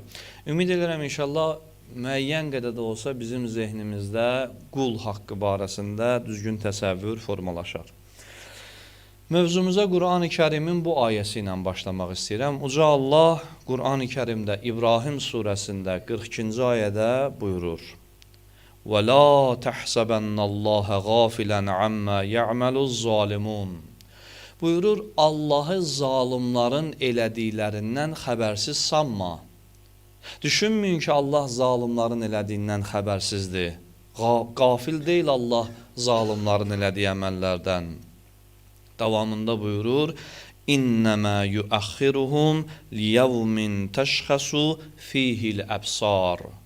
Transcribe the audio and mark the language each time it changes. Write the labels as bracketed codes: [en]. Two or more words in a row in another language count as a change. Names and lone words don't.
[az] Ümid edirəm inşallah müəyyən qədər də olsa bizim zehnimizdə qul haqqı barəsində düzgün təsəvvür formalaşar. Mövzumuza Qur'an-ı Kərimin bu ayəsi ilə başlamaq istəyirəm. Uca Allah Qur'an-ı Kərimdə İbrahim surəsində 42-ci ayədə buyurur: [ar] وَلَا تَحْسَبَنَّ اللّٰهَ غَافِلًا عَمَّا يَعْمَلُ الظَّالِمُونَ [az] Buyurur, Allahı zalimların elədiklərindən xəbərsiz sanma. Düşünməyin ki, Allah zalimların elədiyindən xəbərsizdir. Qafil deyil Allah zalimların elədiyi əməllərdən. Davamında buyurur: [ar] إنما يؤخرهم ليوم تشخص فيه الأبصار.